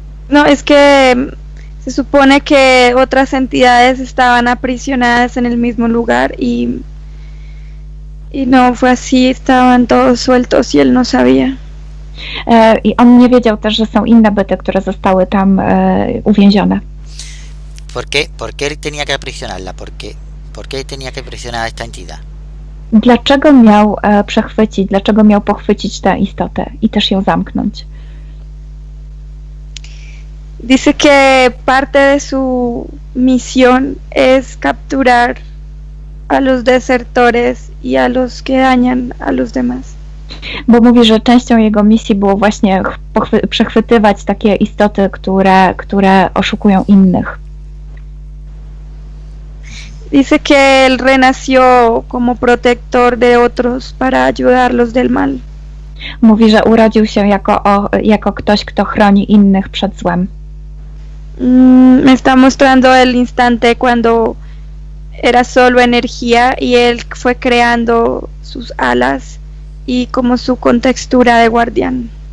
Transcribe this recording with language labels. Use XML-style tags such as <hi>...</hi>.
<es>No, es que se supone que otras entidades estaban aprisionadas en el mismo lugar y no fue así, estaban todos sueltos y él no sabía.</es> <pl>I on nie wiedział też, że są inne byty, które zostały tam uwięzione.</pl> <es>¿Por qué tenía que aprisionarla? ¿Por qué tenía que aprisionar a esta entidad?</es> <pl>Dlaczego miał dlaczego miał pochwycić tę istotę i też ją zamknąć?</pl> <es>Dice que parte de su misión es capturar a los desertores y a los que dañan a los demás.</es> <pl>Bo mówi, że częścią jego misji było właśnie przechwytywać takie istoty, które oszukują innych.</pl> <es>Dice que él renació como protector de otros para ayudarlos del mal.</es> <pl>Mówi, że urodził się jako ktoś, kto chroni innych przed złem.</pl> <es>Me está mostrando el instante cuando era solo energía y él fue creando sus alas y como su contextura de guardián.</es>